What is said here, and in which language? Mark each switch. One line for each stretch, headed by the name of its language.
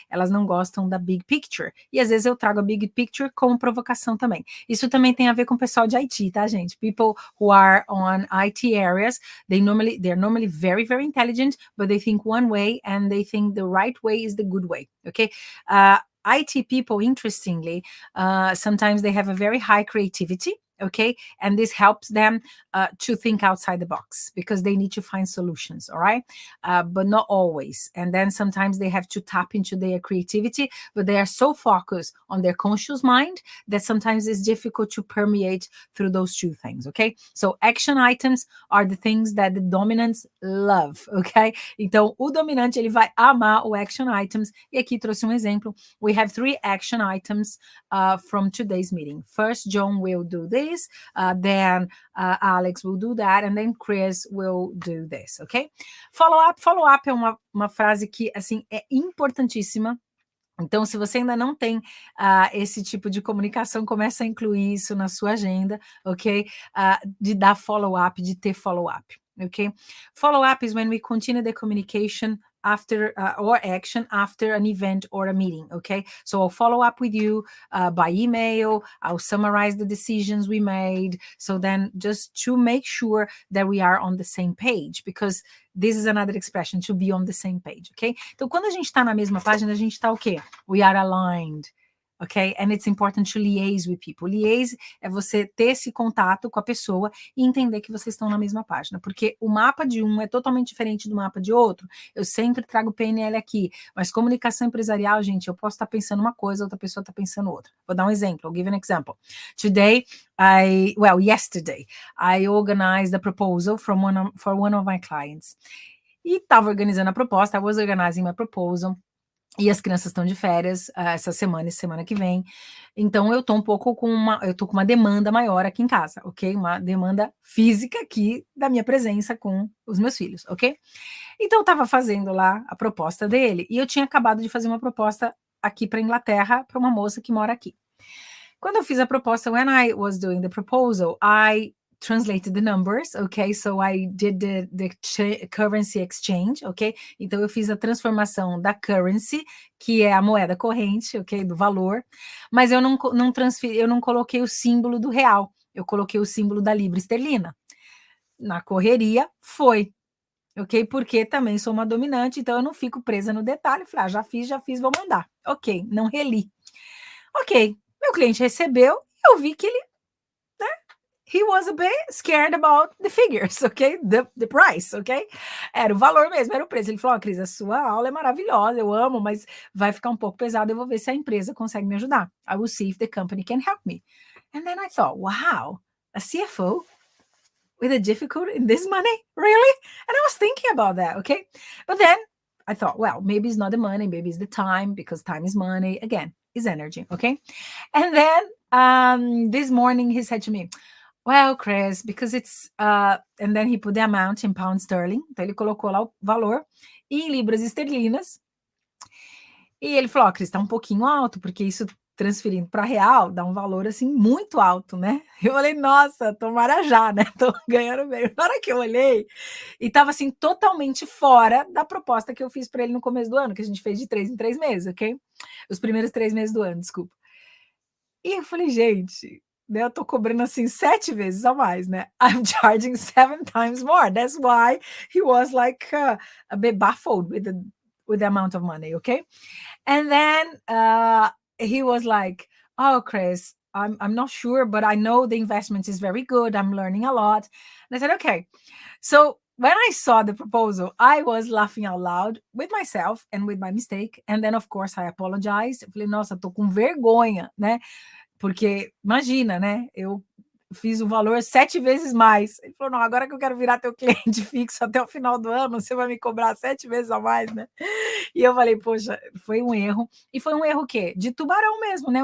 Portuguese: Elas não gostam da big picture. E às vezes eu trago a big picture como provocação também. Isso também tem a ver com o pessoal de IT, tá, gente?
English: People who are on IT areas, they're normally very, very intelligent, but they think one way and they think the right way is the good way, okay? IT people, interestingly, sometimes they have a very high creativity, okay? And this helps them to think outside the box because they need to find solutions, all right? But not always. And then sometimes they have to tap into their creativity, but they are so focused on their conscious mind that sometimes it's difficult to permeate through those two things, okay? So action items are the things that the dominants love, okay?
Portuguese: Então, o dominante, ele vai amar o action items. E aqui trouxe um exemplo.
English: We have 3 action items from today's meeting. First, John will do this, then Alex will do that, and then Chris will do this, ok?
Portuguese: Follow-up é uma frase que, assim, é importantíssima. Então, se você ainda não tem esse tipo de comunicação, comece a incluir isso na sua agenda, ok? De dar follow-up, de ter follow-up, ok?
English: Follow-up is when we continue the communication after or action after an event or a meeting, okay? So I'll follow up with you by email, I'll summarize the decisions we made, so then just to make sure that we are on the same page, because this is another expression, to be on the same page, okay?
Portuguese: Então, quando a gente está na mesma página, a gente está o quê?
English: We are aligned. Okay? And it's important to liaise with people.
Portuguese: Liaise é você ter esse contato com a pessoa e entender que vocês estão na mesma página, porque o mapa de um é totalmente diferente do mapa de outro. Eu sempre trago PNL aqui, mas comunicação empresarial, gente, eu posso estar pensando uma coisa, outra pessoa está pensando outra. Vou dar um exemplo,
English: I'll give an example. Yesterday, I organized a proposal for one of my clients.
Portuguese: E estava organizando a proposta,
English: I was organizing my proposal.
Portuguese: E as crianças estão de férias essa semana e semana que vem. Então, eu tô com uma demanda maior aqui em casa, ok? Uma demanda física aqui da minha presença com os meus filhos, ok? Então, eu estava fazendo lá a proposta dele e eu tinha acabado de fazer uma proposta aqui para Inglaterra para uma moça que mora aqui. Quando eu fiz a proposta,
English: when I was doing the proposal, I translated the numbers, okay? So I did the currency exchange, ok?
Portuguese: Então eu fiz a transformação da currency, que é a moeda corrente, ok? Do valor, mas eu não coloquei o símbolo do real, eu coloquei o símbolo da libra esterlina. Na correria, foi. ok? Porque também sou uma dominante, então eu não fico presa no detalhe. Falei, já fiz, vou mandar. Ok, não reli. Ok, meu cliente recebeu, eu vi que ele, né,
English: he was a bit scared about the figures, ok? The price, ok?
Portuguese: Era o valor mesmo, era o preço. Ele falou, Cris, a sua aula é maravilhosa, eu amo, mas vai ficar um pouco pesado, eu vou ver se a empresa consegue me ajudar.
English: I will see if the company can help me. And then I thought, wow, a CFO with a difficulty in this money? Really? And I was thinking about that, okay? But then I thought, well, maybe it's not the money, maybe it's the time, because time is money. Again, is energy, okay? And then this morning he said to me, well, Chris, because it's, and then he put the amount in pound sterling,
Portuguese: então ele colocou lá o valor em libras esterlinas, e ele falou, Cris, tá um pouquinho alto, porque isso transferindo para real dá um valor assim muito alto, né? Eu falei, nossa, tomara já, né? Tô ganhando bem. Na hora que eu olhei, e tava assim totalmente fora da proposta que eu fiz para ele no começo do ano, que a gente fez de 3 em 3 meses, ok? Os primeiros 3 meses do ano, desculpa. E eu falei, gente, né, eu tô cobrando assim 7 vezes a mais, né?
English: I'm charging 7 times more. That's why he was like a bit baffled with the amount of money, okay? And then he was like, oh, Chris, I'm not sure, but I know the investment is very good. I'm learning a lot. And I said, okay. So when I saw the proposal, I was laughing out loud with myself and with my mistake. And then, of course, I apologized.
Portuguese: Eu falei, nossa, tô com vergonha, né? Porque, imagina, né? Eu fiz o valor 7 vezes mais. Ele falou, não, agora que eu quero virar teu cliente fixo até o final do ano, você vai me cobrar 7 vezes a mais, né? E eu falei, poxa, foi um erro. E foi um erro o quê? De tubarão mesmo, né?